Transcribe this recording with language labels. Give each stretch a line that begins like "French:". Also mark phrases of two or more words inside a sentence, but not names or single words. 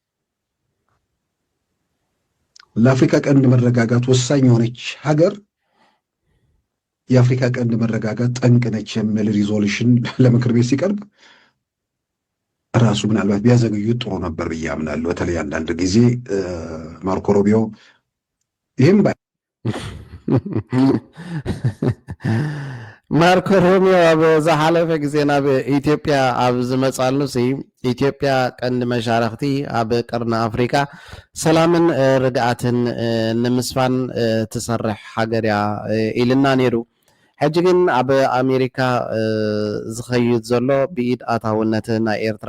Amharic: ለአፍሪካ ቀንድ መረጋጋት ወሳኝ የሆነች ሀገር የአፍሪካ ቀንድ መረጋጋት ጠንቅ ነች የሚል ሪዞሉሽን ለምክር ቤት ሲቀርብ ራሱ ምናልባት ቢያዘገዩት ጥሩ ነበር ብዬ አምናለሁ። በተለይ አንዳንድ ጊዜ ማርኮ ሩቢዮ ይህም
Tigrinya: ማርኮ ሩቢዮ ኣብ ዝሓለፈ ግዜ ናብ ኢትዮጵያ ኣብ ዝመጻሉ ኢትዮጵያ ቀንዲ መሻርክቲ ኣብ ቀርኒ ኣፍሪካ ሰላምን ርግኣትን ንምስፋን ትሰርሕ ሃገር እያ ኢልና ነይሩ። ሕጂ ግን ኣብ ኣሜሪካ ዝኸይድ ዘሎ ብኢድ ኣታውነት ናይ ኤርትራ